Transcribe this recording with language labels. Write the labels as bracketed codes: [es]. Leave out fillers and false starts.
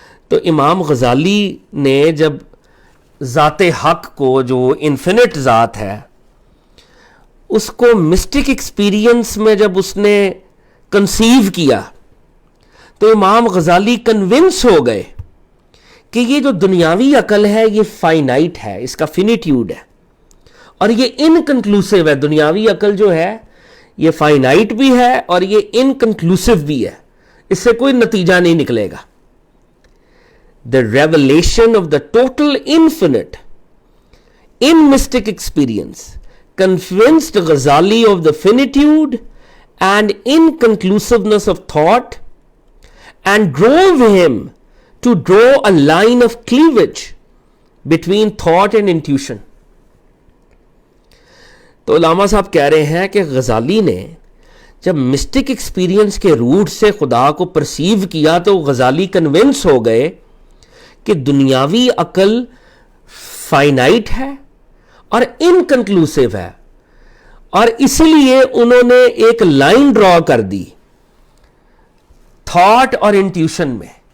[ur] تو امام غزالی نے جب ذات حق کو, جو انفینٹ ذات ہے, اس کو مسٹک ایکسپیرینس میں جب اس نے کنسیو کیا, تو امام غزالی کنونس ہو گئے کہ یہ جو دنیاوی عقل ہے یہ فائنائٹ ہے, اس کا فینیٹیوڈ ہے, اور یہ انکنکلوسیو ہے. دنیاوی عقل جو ہے یہ فائنائٹ بھی ہے اور یہ انکنکلوسیو بھی ہے, اس سے کوئی نتیجہ نہیں نکلے گا. [en] The revelation of the total infinite in mystic experience convinced Ghazali of the finitude and inconclusiveness of thought and drove him to draw a line of cleavage between thought and intuition. [ur] تو علامہ صاحب کہہ رہے ہیں کہ غزالی نے جب mystic experience کے route سے خدا کو پرسیو کیا تو غزالی کنونس ہو گئے کہ دنیاوی عقل فائنائٹ ہے اور انکنکلوسیو ہے, اور اس لیے انہوں نے ایک لائن ڈرا کر دی تھاٹ اور انٹیوشن میں.